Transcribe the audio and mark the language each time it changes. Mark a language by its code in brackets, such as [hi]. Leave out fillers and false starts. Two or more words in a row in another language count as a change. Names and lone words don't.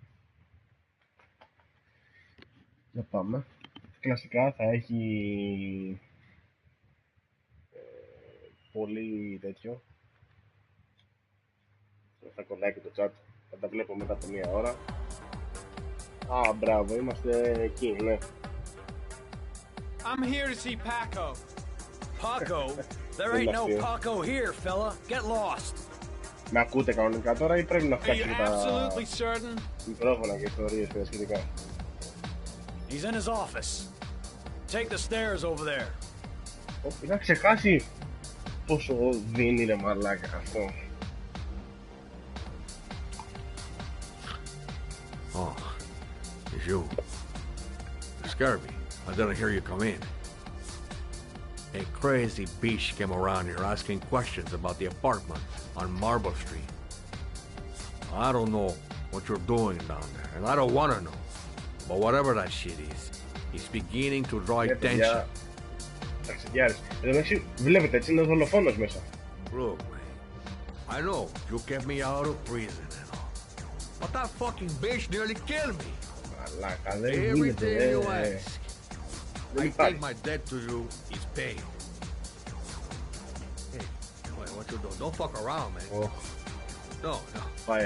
[el] Για πάμε. Κλασικά θα έχει πολύ τέτοιο. Θα κολλάει και το chat. Θα τα βλέπω μετά από μία ώρα. Α, μπράβο, είμαστε εκεί, ναι. [en] I'm here to see Paco. Paco? There ain't no Paco here, fella. Get lost. [el] Με ακούτε κανονικά τώρα ή πρέπει να [en] Are you [el] φτιάξετε τα [en] absolutely certain? [el] μικρόφωνα και ιστορίες και σχετικά? [en] He's in his office. Take the stairs over there. [el] Είχα ξεχάσει πόσο δίνει ρε μαλάκα αυτό. [en] Oh, it's you. You scared me. I didn't hear you come in. A crazy bitch came around here asking questions about the apartment on Marble Street. I don't know what you're doing down there, and I don't want to know. But whatever that shit is, it's beginning to draw attention. [el] Ταξιδιάρης. Εδώ μεταξύ βλέπετε έτσι είναι δολοφόνος μέσα. [en] Look, man, I know you kept me out of prison and all, but that fucking bitch nearly killed me. [el] Μαλάκα, δεν γίνεται. [en] Everything you ask, I think my debt to you is paid. Hey, wait, what you do? Don't fuck around, man. Oh. No, Fire.